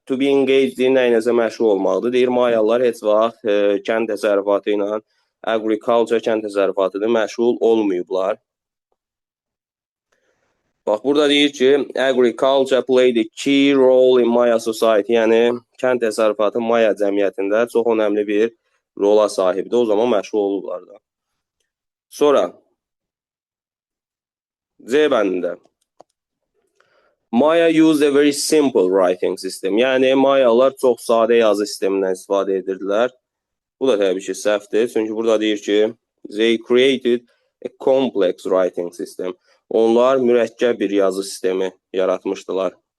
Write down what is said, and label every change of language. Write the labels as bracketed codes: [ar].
[az] To be engaged in nəyinəsə məşğul olmaqdır. Deyir, Mayalar heç vaxt kənd təsərrüfatı ilə, agriculture, kənd təsərrüfatıdır, məşğul olmayıblar. Bax, burada deyir ki, [en] agriculture played a key role in Maya society. [az] Yəni, kənd təsərrüfatı Maya cəmiyyətində çox önəmli bir rola sahibdir. O zaman məşğul olublar da. Sonra, C bəndində. [en] Maya used a very simple writing system. [az] Yəni, Mayalar çox sadə yazı sistemindən istifadə edirdilər. Bu da təbii ki, səhvdir. Çünki burada deyir ki, [en] they created a complex writing system. [az] Onlar mürəkkəb bir yazı sistemi yaratmışdılar.